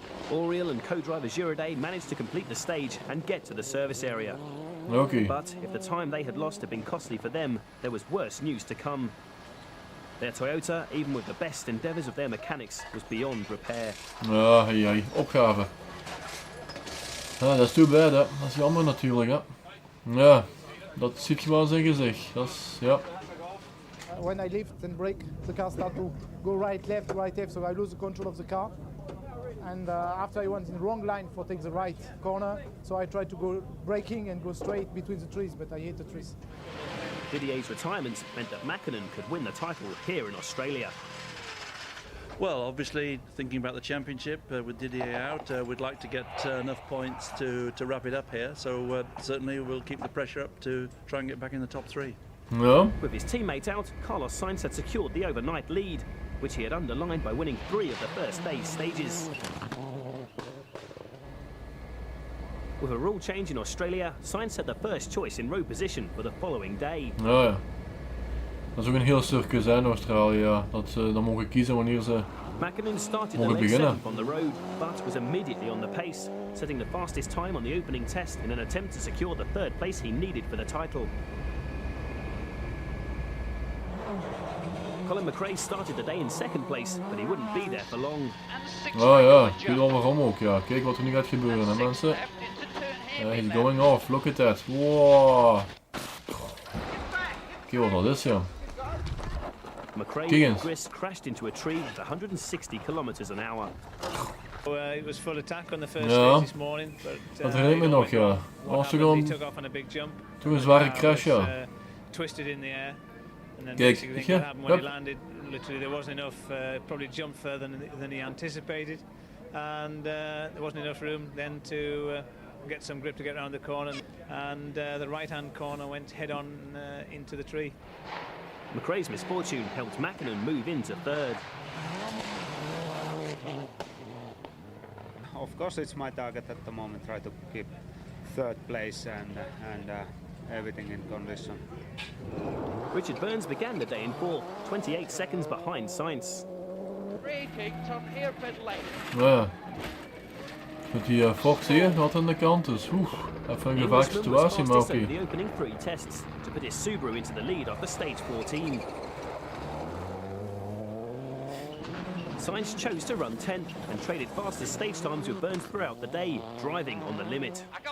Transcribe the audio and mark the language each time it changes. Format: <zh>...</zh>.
<en>Oriol and co-driver Jurade managed to complete the stage and get to the service area. Okay. But if the time they had lost had been costly for them, there was worse news to come. Their Toyota, even with the best endeavours of their mechanics, was beyond repair.</en> <nl>Ja, ai, opgave. Ja, dat is</nl> <en>too bad,</en> <nl>hè. Dat is jammer natuurlijk, hè. Ja. Dat ziet je wel in zijn gezicht. Dat is, ja.</nl> <en>When I lift and brake, the car starts to go right, left, so I lose the control of the car. And after I went in the wrong line for take the right corner, so I tried to go braking and go straight between the trees, but I hit the trees. Didier's retirement meant that Mäkinen could win the title here in Australia. Well, obviously, thinking about the championship with Didier out, we'd like to get enough points to wrap it up here. So certainly we'll keep the pressure up to try and get back in the top 3. No. With his teammate out, Carlos Sainz had secured the overnight lead, which he had underlined by winning 3 of the first day's stages. With a rule change in Australia, Sainz had the first choice in road position for the following day.</en> <nl>Oh ja. Dat is ook een heel circus hè, in Australië. Ja. Dat ze dan mogen kiezen wanneer ze</nl> <en>Mäkinen started the</en> <nl>mogen</nl> <en>leg</en> <nl>beginnen.</nl> <en>7 on the road, but was immediately on the pace, setting the fastest time on the opening test in an attempt to secure the 3rd place he needed for the title. Colin McRae started the day in 2nd place, but he wouldn't be there for long.</en> <nl>Oh ja, ik weet al waarom ook. Ja. Kijk wat er nu gaat gebeuren, hè mensen.</nl> <en>He's going off, look at that. Wow.</en> <nl>Kijk wat dat is, ja.</nl> <en>McRae and Chris crashed into a tree at 160 kilometers an hour. It was full attack on the first stage this morning, but</en> <nl>dat herinner me nog, ja. Was toch</nl> <en>he took off on a big jump.</en> <nl>Toen een zware crash, ja.</nl> <en>Twisted in the air, and then</en> <nl>Kijk,</nl> <en>basically what happened when he landed, literally there wasn't enough, probably jumped further than he anticipated, and there wasn't enough room then to get some grip to get around the corner, and the right-hand corner went head-on into the tree. McRae's misfortune helped Mäkinen move into 3rd. Of course, it's my target at the moment, try to keep 3rd place and everything in condition. Richard Burns began the day in 4th, 28 seconds behind Sainz. Braking, turn hairpin left.</en> <nl>Ja. Met die Fox hier, dat aan de kant, dus even een gevaarlijke situatie, maar oké.</nl> <en>The opening 3 tests to put his Subaru into the lead after stage 14. Sainz chose to run 10th and traded fastest stage times with Burns throughout the day, driving on the limit.</en>